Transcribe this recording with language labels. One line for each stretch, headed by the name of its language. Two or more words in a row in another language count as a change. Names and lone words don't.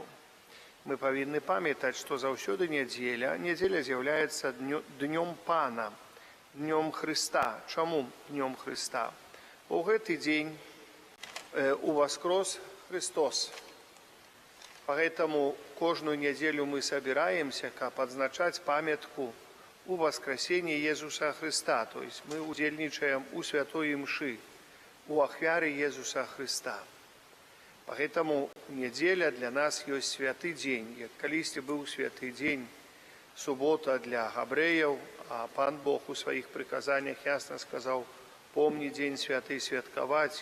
Belarusian: Мы павінны памятаць, што заўсёды нядзеля з'яўляецца днём Пана, днём Хрыста. Чаму днём Хрыста? У гэты дзень уваскрос Христос. Поэтому кожную нядзелю мы собираемся, каб адзначаць памятку у
Russian: воскресении Иисуса Христа. То есть
Belarusian: мы удзельнічаем у святой мшы, у ахвяры Иисуса Христа. Поэтому недзеля для нас ёсць святы дзень. Як калісьці быў святы дзень, субота для габрэяў, а Пан Бог у сваіх прыказаннях ясна сказаў: «Помні дзень святы святкаваць».